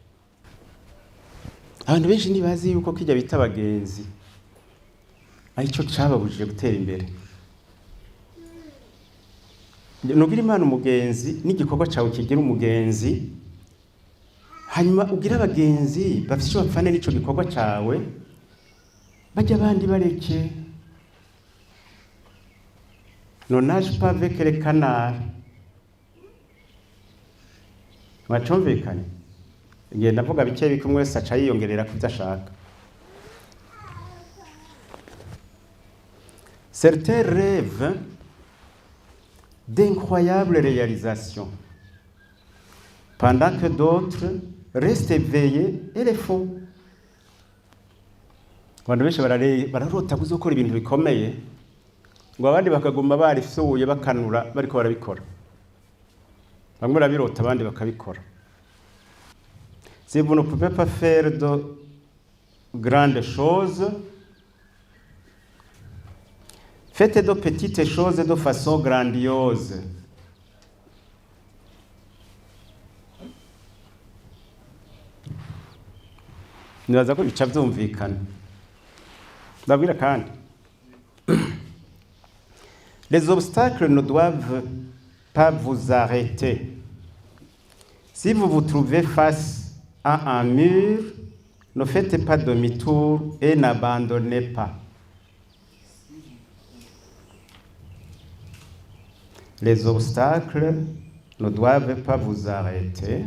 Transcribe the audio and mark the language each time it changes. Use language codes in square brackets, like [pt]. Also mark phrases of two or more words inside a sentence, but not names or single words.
[rn] Abantu benshi ntibazi yuko kijya bita abagenzi arico cababujije gutera imbere. Nugira Imana umugenzi n'igikorwa cyawe kigira umugenzi, hanyuma ugira abagenzi bafite icyo bapfane n'ico gikorwa cawe bajya abandi bareke. [fr] Non nage pas avec les canards. [rn] Mwacumvikanye igihe ndavuga bike bike umwe wese aca yiyongerera ku byo ashaka. [fr] Certains rêvent d'incroyables réalisations, pendant que d'autres restent éveillés et les font. [rn] Abantu benshi bararota kuzokora ibintu bikomeye, ngo abandi bakaguma barisuye bakanura bariko barabikora. Bamwe barabirota abandi bakabikora. [fr] Si vous ne pouvez pas faire de grandes choses, faites de petites choses de façon grandiose. [rn] Nibaza ko bica byumvikana. Ndabwira kandi [fr] les obstacles ne doivent pas vous arrêter. Si vous vous trouvez face à un mur, ne faites pas demi-tour et n'abandonnez pas. Les obstacles ne doivent pas vous arrêter.